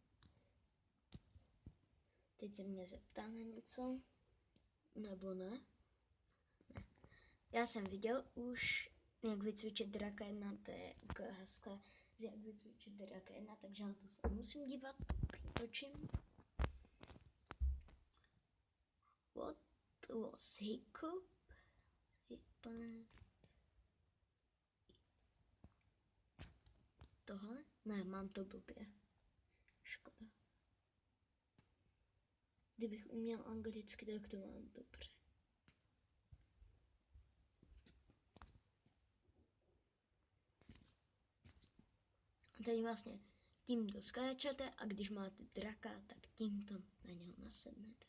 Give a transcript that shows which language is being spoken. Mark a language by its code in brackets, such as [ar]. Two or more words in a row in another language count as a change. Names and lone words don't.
[cs] Teď se mě zeptá na něco, nebo ne? Ne. Já jsem viděl už, jak vycvičit draka 1, to je ukázka, jak vycvičit draka 1, takže na to se musím dívat, přetočím. [en] What was hiccup? [cs] Tohle? Ne, mám to blbě. Škoda. Kdybych uměl anglicky, tak to mám dobře. A tady vlastně tímto skáčete a když máte draka, tak tímto na něho nasednete.